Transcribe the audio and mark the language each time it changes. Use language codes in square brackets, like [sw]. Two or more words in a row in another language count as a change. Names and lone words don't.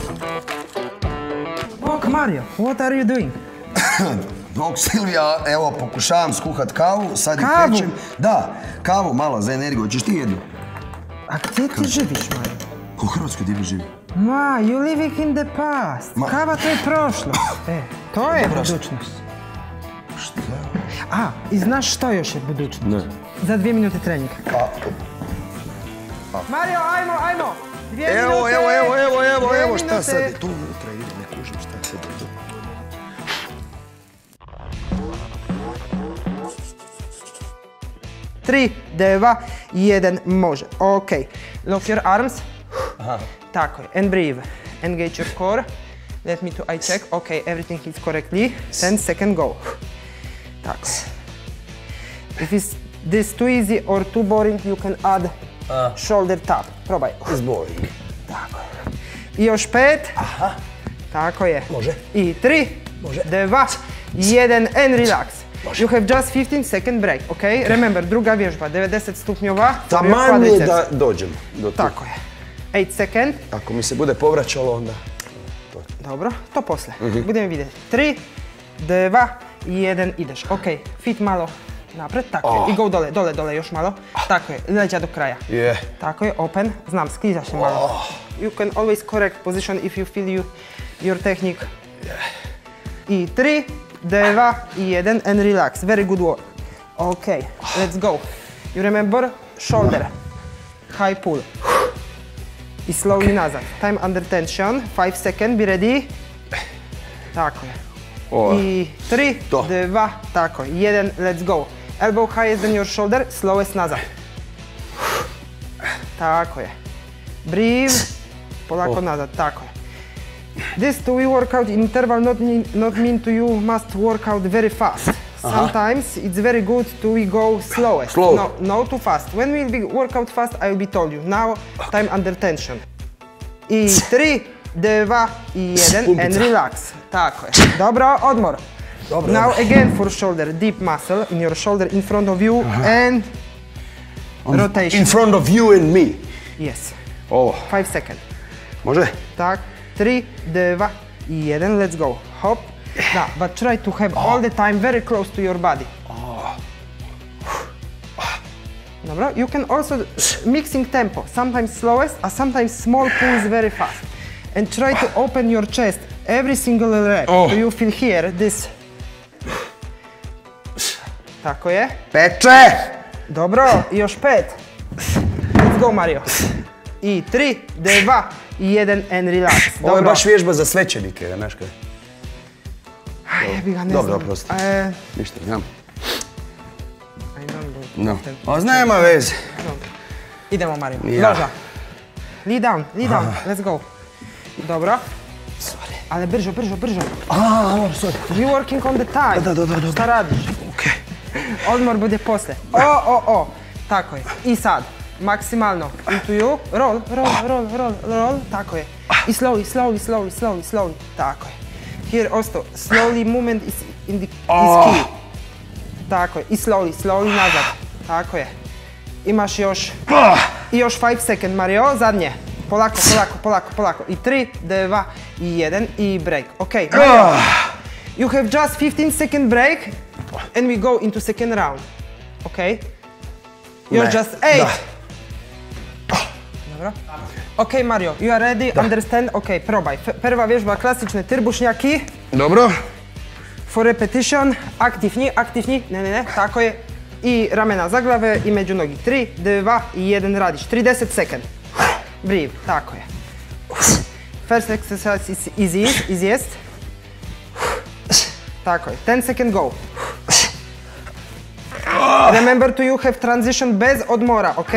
[en] Bok Mario, what are you doing? [hr] Dok Silvija, evo, pokušavam skuhat kavu, sad i Kavu? pečem. Da, kavu malo za energiju, hoćeš ti jednu? A gdje ti živiš, Mario? U Hrvatskoj gdje bi živio? Ma, [en] you living in the past. [hr] Kava to je prošlost. To je budućnost. Šta? A, i znaš što još je budućnost? Ne. Za 2 minute treninga. Mario, ajmo! 2 minute! Evo, šta sad? Tu unutra ide, ne kužim šta sad je tu. 3, 2, 1, može. Ok. [en] Lock your arms. [hr] Tako je. [en] And breathe. Engage your core. Let me to eye check. Ok, everything is correctly. 10 second go. Tako. If it's this too easy or too boring, you can add shoulder tap. [hr] Probaj. [en] It's boring. [hr] Tako je. I još 5. Tako je. Može. [en] I 3, 2, 1 and relax. You have just 15 second break, ok? Remember, [hr] druga vježba, 90 stupnjova. Taman je da dođem do tu. Tako je. 8 second. Ako mi se bude povraćalo, onda... Dobro, to posle. Budemo vidjeti. 3, 2, 1, ideš. Ok, fit malo napred, tako je. I go dole, još malo. Tako je, leđa do kraja. Tako je, open. Znam, sklizaš se malo. [en] You can always correct position if you feel your technique. I 3, 2, 1 and relax. Very good work. Ok, let's go. You remember shoulder, high pull. I slowly nazad. Time under tension. 5 second, be ready. [hr] Tako je. I 3, 2, tako je. 1, [en] let's go. Elbow higher than your shoulder, slowest nazad. [hr] Tako je. Breathe. Polako nazad, tako je. [en] This two-way workout interval not mean to you must work out very fast. Sometimes it's very good to go slowest. No too fast. When we'll be work out fast, I will be told you. Now, time under tension. I 3, 2, 1 and relax. [hr] Tako je. Dobro, odmor. [en] Now again for shoulder, deep muscle in your shoulder in front of you and rotation. In front of you and me. Yes. [hr] Ovo. [en] 5 second. [hr] Može? [en] Tak. 3, 2, 1, let's go. Hop. Da, but try to have all the time very close to your body. Dobro, you can also mixing tempo, sometimes slowest, a sometimes small pulls very fast. And try to open your chest every single rep. So you feel here, this. [hr] Tako je. Peče! Dobro, i još 5. [en] Let's go, Mario. I 3, 2, 1 and relax. [hr] Ovo je baš vježba za svećenike, znaš kaj? Jebi ga, ne znam. Dobro, oprosti. Ništa, znam. No. A nema veze. Idemo, Mario. Loža. [en] Lead down, let's go. [hr] Dobro. Ali brzo. [en] Sorry. You working on the time. [hr] Da. Šta radiš? Okej. Odmor bude posle. Tako je. I sad. Maksimalno. [en] Into you. Roll. [hr] Tako je. I slowly. Tako je. [en] Here also, slowly movement is key. [hr] Tako je. I slowly nazad. Tako je. Imaš još 5 second, Mario. Zadnje. Polako. I 3, 2, 1 i break. Ok, Mario. [en] You have just 15 second break and we go into second round. Ok? You're just 8. Dobro. Ok, Mario, you are ready, understand? [hr] Ok, probaj. Prva vježba klasične trbušnjaki. Dobro. [en] For repetition, [hr] aktivni, ne, tako je. I ramena za glave i među nogi. [en] 3, 2, 1 radiš. 30 second. Breathe, [hr] tako je. [en] First exercise is easiest. [hr] Tako je, [en] 10 second go. Remember to you have transition [hr] bez odmora, [en] ok?